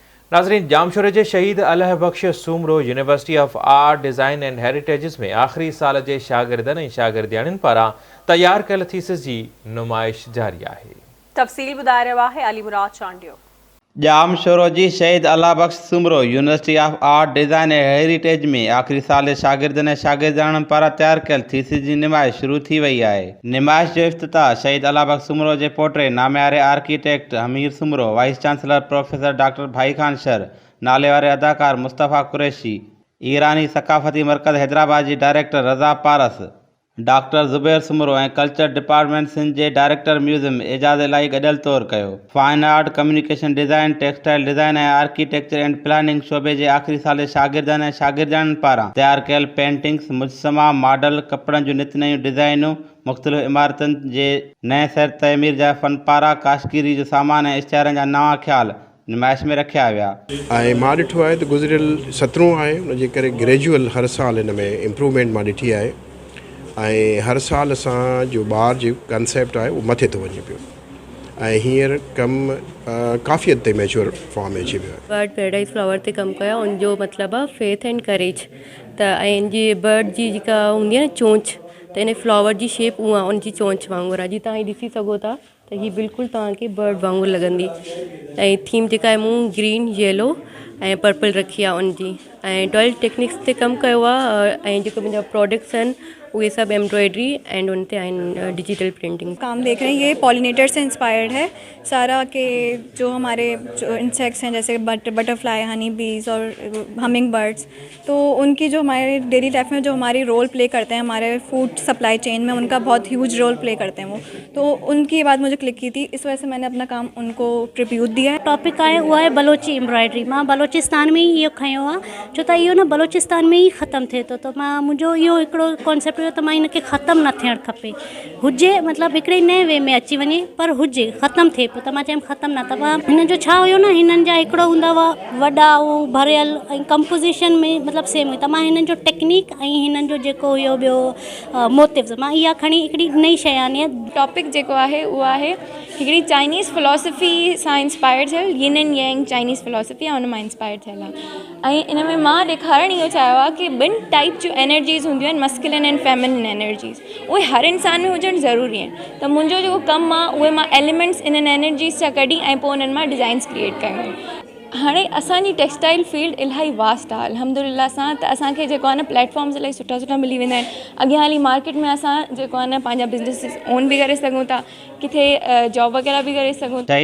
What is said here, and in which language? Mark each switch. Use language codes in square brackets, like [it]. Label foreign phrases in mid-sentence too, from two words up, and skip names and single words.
[sd] नाज़रीन, जामशोरे जे शहीद अल्लाह बख्श सूमरो यूनिवर्सिटी ऑफ आर्ट डिज़ाइन एंड हेरिटेजिस में आख़िरी साल जे शागिर्दनि ऐं शागिर्दियाणियुनि पारां तैयार कयल थीसिस जी नुमाइश जारी आहे। तफ़सील ॿुधाए रहियो आहे अली मुराद चांडियो। जामशोरो जी शहीद अल्लाह बख्श सूमरो यूनिवर्सिटी ऑफ आर्ट डिज़ाइन एंड हेरिटेज में आख़िरी साल जे शागिर्दनि ऐं शागिर्दियाणियुनि पारां तैयार कयल थीसिस जी नुमाइश शुरू थी वई आहे। नुमाइश जो इफ़्तिताह शहीद अल्लाह बख्श सूमरो जे पोटे नामियारे आर्किटेक्ट हमीर सूमरो, [en] vice chancellor professor doctor [sd] भाई खान शर, नाले वारे अदाकार मुस्तफ़ा कुरैशी, ईरानी सक़ाफ़ती मर्कज़ हैदराबाद जी डायरेक्टर रज़ा पारस, डॉक्टर ज़ुबैर सूमरो ऐं कल्चर डिपार्टमेंट सिंध जे [en] director museum [sd] एजाज़ इलाही गॾियल तौरु कयो। [en] fine art, communication design, textile design [sd] ऐं [en] architecture and planning [sd] शोबे जे आख़िरी साल जे शागिर्दनि ऐं शागिर्दियाणियुनि पारां तैयार कयल पेंटिंग्स, मुजसमा, मॉडल, कपड़नि जूं नित नयूं डिज़ाइनूं, मुख़्तलिफ़ इमारतुनि जे नए सर तइमीर जा फ़नपारा, काशगीरी जो सामान ऐं इश्तिहारनि जा नवां ख़्याल नुमाइश में रखिया विया। ऐं मां ॾिठो आहे त गुज़िरियल 17 आहे, उनजे करे ग्रेजुअल हर साल हिन में इम्प्रूवमेंट मां ॾिठी आहे ऐं हर साल असांजो ॿार जो कंसेप्ट आहे उहो मथे थो वञे पियो ऐं हींअर कमु काफ़ी हद ताईं [en] mature form [sd] में अची वियो आहे। [en] bird paradise flower [sd] ते कमु कयो, उनजो मतिलबु आहे [en] faith and courage. [sd] त ऐं जी बर्ड जी जेका हूंदी आहे न चोंच, त इन फ्लावर जी शेप उहा उनजी चोंच वांगुरु आहे। जी तव्हां हीअ ॾिसी सघो था त हीअ बिल्कुलु तव्हांखे बर्ड वांगुरु लॻंदी। ऐं थीम जेका आहे मूं [en] green, yellow [sd] ऐं पर्पल रखी आहे उनजी। ऐं 12 टेक्निक्स ते कमु कयो आहे ऐं जेके मुंहिंजा प्रोडक्ट्स आहिनि [ur] وہ سب [en] embroidery and [ur] ان پہ [en] digital printing [ur] کام دیکھ رہے ہیں. یہ پولینیٹر سے انسپائرڈ ہے سارا کہ جو ہمارے جو انسیکٹس ہیں جیسے [en] butterfly, honey bees [ur] اور [en] humming birds, [ur] تو ان کی جو ہمارے [en] daily life [ur] میں جو ہماری [en] role play [ur] کرتے ہیں ہمارے [en] food supply chain [ur] میں، ان کا بہت [en] huge role play [ur] کرتے ہیں وہ. تو ان کی بات مجھے کلک کی تھی، اس وجہ سے میں نے اپنا کام ان کو ٹریبیوٹ دیا ہے. [sd] टॉपिक आहे उहा आहे बलोची एम्ब्रॉयडरी। मां बलोचिस्तान में ई इहो खयो आहे, छो त इहो न बलोचिस्तान में ई ख़तमु थिए थो। त मां मुंहिंजो इहो हिकिड़ो कॉन्सेप्ट हुयो त मां हिनखे ख़तमु न थियणु खपे, हुजे मतिलबु हिकिड़े नए वे में अची वञे पर हुजे, ख़तमु थिए पियो। त मां चयमि ख़तमु न। त हिन जो छा हुयो न, हिननि जा हिकिड़ो हूंदा हुआ वॾा उहो भरियल ऐं कंपोज़िशन में मतिलबु सेम हुई। त मां हिननि जो टेक्निक ऐं हिननि जो जेको हुयो ॿियो मोटिव्स, मां इहा खणी हिकिड़ी नई शइ आनी आहे। टॉपिक जेको आहे उहो आहे हिकिड़ी [en] Chinese philosophy [sd] सां इंस्पायर थियल, [en] yin and yang Chinese philosophy [sd] आहे, उन मां इंस्पायर थियल आहे। ऐं इन में मां ॾेखारणु इहो चाहियो आहे कि ॿिनि टाइप जूं एनर्जीज़ हूंदियूं आहिनि, [en] masculine and feminine energies, [sd] उहे हर इंसान में हुजणु ज़रूरी आहिनि। त मुंहिंजो जेको कमु आहे उहे मां एलिमेंट्स इन्हनि एनर्जीज़ सां कढी ऐं पोइ उन्हनि मां [en] designs create [sd] कयूं। हाणे असांजी [en] textile field [sd] इलाही वास्ट आहे अल्हम्दुलिल्लाह सां। त असांखे जेको आहे न प्लेटफॉर्म्स इलाही सुठा सुठा मिली वेंदा आहिनि। अॻियां हली मार्केट में असां जेको आहे न पंहिंजा [en] businesses own [sd] बि करे सघूं था, किथे जॉब वग़ैरह बि करे सघूं था।